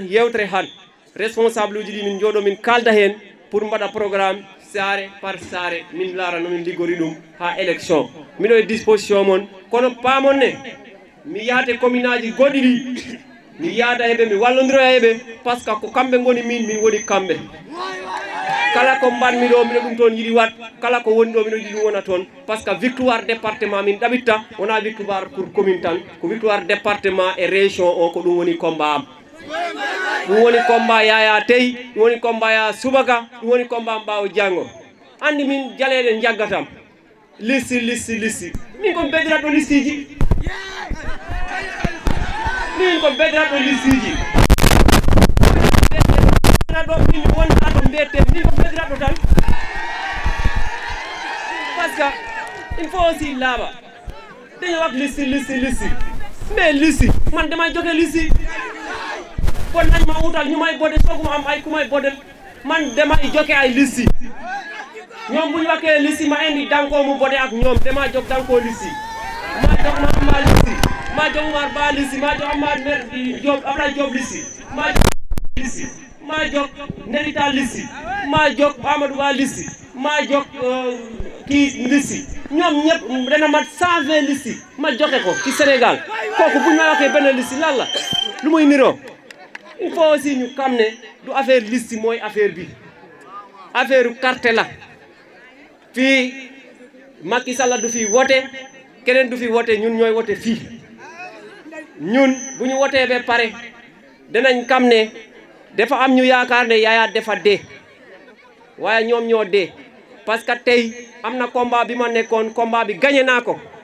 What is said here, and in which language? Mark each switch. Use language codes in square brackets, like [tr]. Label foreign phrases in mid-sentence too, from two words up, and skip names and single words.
[ff] yewtere han responsable uji ɗi min jooɗo min kalda hen pour mbaɗa programme saare par saare min laara nomin liggori ɗum ha élection miɗo e disposition moon kono paamon ne mi yaate commune aji goɗɗi ɗi mi yaada heɓe mi wallodira heɓe [fr] par ce que [ff] ko kamɓe goni min woni kamɓe kala ko mbanmi ɗo miɗo ɗum toon yiɗi wat kala ko woni ɗo miɗo yiɗi ɗum wona toon [fr] par ce que victoire département [ff] min ɗaɓitta wona [fr] victoire pour commune [ff] tan ko [fr] victoire département et région [ff] o ko ɗum woni combat am ɗum woni combat yaya teyi ɗum woni combat ya subaka ɗum woni combat mbawo janggo andi min jaleɗe jaggatam listi min ko beddiratɗo listiji min ko beddiratɗo listiji ɗo min wonta ɗo mbiyete min ko beddiratɗo tan [fr] par ce que il faut aussi [wo] laaɓa daño wax listi mais listi man damay joge listi bon nañ ma wutal ñu may bodde sooguma am ay ku may boddel man damay joge ay listi ñoom bu ñu waxee listi ma indi dankoo mu bodde ak ñoom dama jog dankoo listi ma jog ma Amba listi ma jog Umar Ba listi ma jog Amad Mer Diop Ablaye Diop listi ma jog listi ma jog Nerita listi ma jog Amadou Ba listi ma jog kii listi ñoom ñëpp dana mat 120 listi ma joxe ko ci Sénégal kooku bu ñu ma waxee benn listi lan la lu muy niroo [fr] il faut aussi [wo] ñu xam ne du affaire listi mooy affaire bi affaire carte la fii Macky Sall du fi wote keneen du fi wote ñun ñooy wote fii ñun bu ñu wotee ba pare danañ xam ne dafa am ñu yaakaar ne Yaya dafa dee waaye ñoom ñoo dee parce que tey am na combat bi ma nekkoon combat bi gagné naa ko